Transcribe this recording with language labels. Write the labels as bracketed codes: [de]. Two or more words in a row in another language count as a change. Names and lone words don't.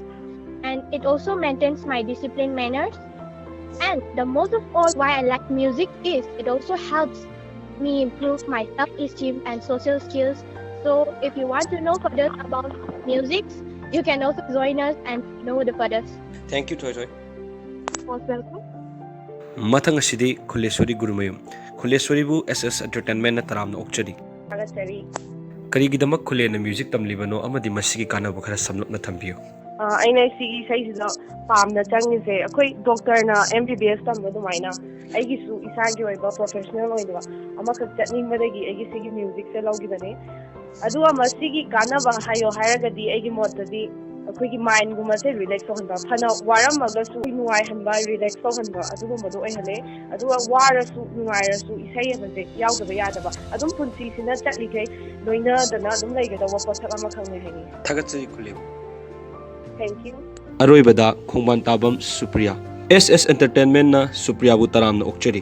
[en] And it also maintains my discipline manners. And the most of all why I like music is it also helps me improve my self-esteem and social skills. So if you want to know further about music, you can also join us and know the further. Thank you, Thoithoi. Most welcome. [mni] Mathang asidi Khulebi Gurumayum. Khulebi bu SS Entertainment na taramna okchari. Thagachari. Karigidamak khule na music tamlibano amadi masigi kanaba khara samlupna thambiyu. aina sigi saisida pamna changise akhoi doctor na MBBS tamba dumaina aigi su isagi oiba professional oiba amaka chatning madagi aigi sigi music se logibane adu amasigi kanaba hayo haragadi aigi modadi akhoi gi mind guma se relax honba phana waramaga su nuai hanba relax honba adu madu oihale adu wara su nuai su isai abase yaudaba yadaba adum punsi sina chatlikai loina dana adum laigada wapathak ama khangne hani Thagachi Khulebi. [en] Thank you. [mni] Aroibada Khongban Tabam Supriya. SS Entertainment na Supriya bu taramna okchari.